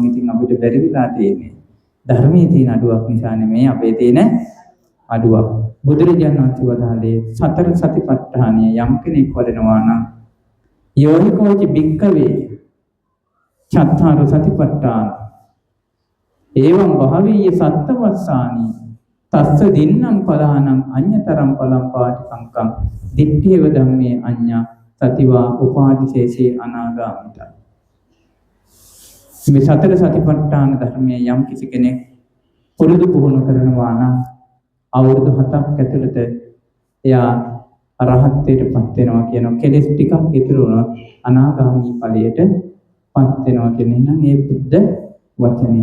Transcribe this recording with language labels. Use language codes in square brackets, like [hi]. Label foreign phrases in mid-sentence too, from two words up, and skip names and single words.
[si] ඉතින් අපිට බැරි වෙලා තියෙන්නේ ධර්මයේ තියෙන අඩුවක් නිසා නෙමෙයි, අපේ තියෙන අඩුවක්. බුදුරජාණන් වහන්සේ වදාළේ සතර සතිපට්ඨානය යම් කෙනෙක් වඩනවා නම් [pi] යෝනිකෝච භික්ඛවේ චත්තාර සතිපට්ඨාන එවං භාවීය සත්තවස්සානි තස්ස දින්නම් පලානම් අඤ්‍යතරම් පලම් පාටිකංකම් දිට්ඨියව ධම්මේ අඤ්ඤා සතිවා උපාදිශේෂේ අනාගාමිත. [si] මේ සතර සතිපට්ඨාන ධර්මයේ යම් කිසි කෙනෙක් පුරුදු පුහුණු කරනවා නම් අවුරුදු 7ක් ඇතුළත එයා අරහත්ත්වයටපත් වෙනවා කියනවා. කෙලෙස් ටිකක් ඉතුරු වුණොත් අනාගාමී ඵලයටපත් වෙනවා කියන එක මේ බුද්ධ වචනේ.